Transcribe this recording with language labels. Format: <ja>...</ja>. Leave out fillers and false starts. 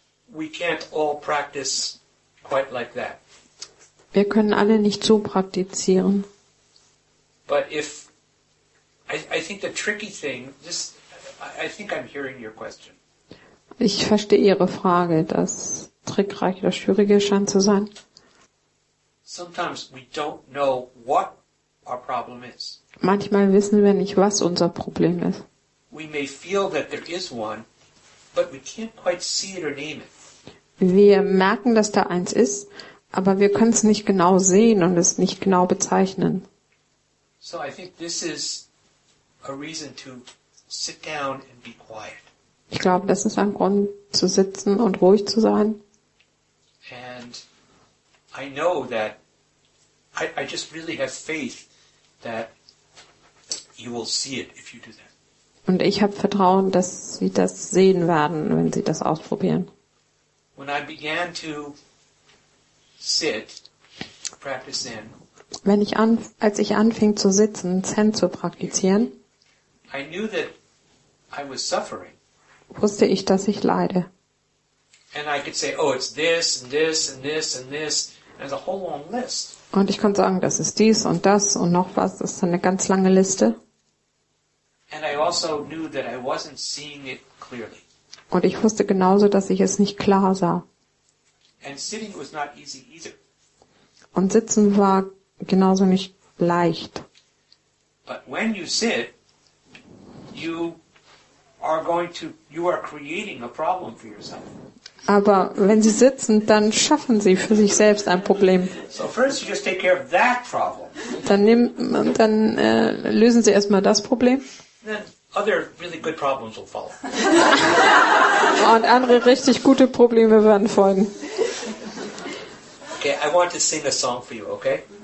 <en>We can't all practice quite like that.</en> <de>Wir können alle nicht so praktizieren.</de> <en>But I think the tricky thing, I think I'm hearing your question.</en> <de>Ich verstehe Ihre Frage. Das trickreiche oder schwierige scheint zu sein.</de> <en>Sometimes we don't know what our problem is.</en> <de>Manchmal wissen wir nicht, was unser Problem ist.</de> <en>We may feel that there is one, but we can't quite see it or name it.</en> <de>Wir merken, dass da eins ist, aber wir können es nicht genau sehen und es nicht genau bezeichnen.</de> <en>So I think this is a reason to sit down and be quiet.</en> <de>Ich glaube, das ist ein Grund zu sitzen und ruhig zu sein.</de> <en>And I know that I just really have faith that you will see it if you do that.</en> <de>Und ich habe Vertrauen, dass Sie das sehen werden, wenn Sie das ausprobieren.</de> <en>When I began to sit, practice Zen,</en> <de>als ich anfing zu sitzen, Zen zu praktizieren,</de> <en>I knew that I was suffering.</en> <de>Wusste ich, dass ich leide.</de> <en>And I could say, oh, it's this and this and this and this, and there's a whole long list.</en> <de>Und ich konnte sagen, das ist dies und das und noch was. Das ist eine ganz lange Liste.</de> <en>And I also knew that I wasn't seeing it clearly.</en> <de>Und ich wusste genauso, dass ich es nicht klar sah.</de> <en>And sitting was not easy either.</en> <de>Und sitzen war genauso nicht leicht.</de> <en>But when you sit, you are creating a problem for yourself.</en> <de>Aber wenn sie sitzen, dann schaffen sie für sich selbst ein Problem.</de> <en>So first you just take care of that problem.</en> <de>Dann lösen sie erstmal das Problem.</de> <en>Then other really good problems will follow.</en> <de>Und andere richtig gute Probleme werden folgen.</de> <en>Okay, I want to sing a song for you, okay?</en>